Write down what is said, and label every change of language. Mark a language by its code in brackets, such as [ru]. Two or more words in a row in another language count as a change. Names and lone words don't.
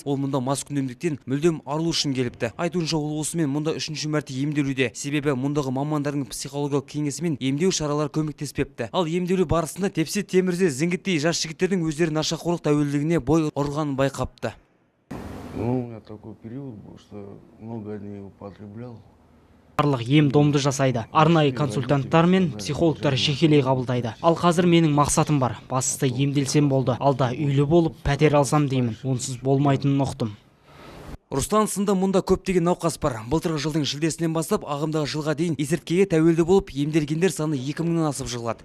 [kk] Ол мұнда маскүнемдіктен мүлдем арылу үшін келіпті. Айтуынша ол осымен мұнда 3-ші мәрте емделуде. Себебі мұндағы мамандардың психологиялық кеңесімен емдеу шаралары көмектеспепті. Ал емделу барысында тепсе темірде зіңгіттей жас жігіттердің өздері нашақорлық тәуелділігіне бой ұрғанын байқапты. [ru] Ну, у меня такой период был, что много не употреблял. [kk] Барлық ем-домды жасайды. Арнайы консультанттар мен психологтар жекелей қабылдайды. Ал қазір менің мақсатым бар. Бастысы емделсем болды. Алда үйлі болып, пәтер алсам деймін. Онсыз болмайтынын ұқтым. Рустан сында мұнда көптеген науқас бар. Былтырғы жылдың шілдесінен бастап ағымдағы жылға дейін есірткіге тәуелді болып емделгендер саны 2000-нан асып жығылады.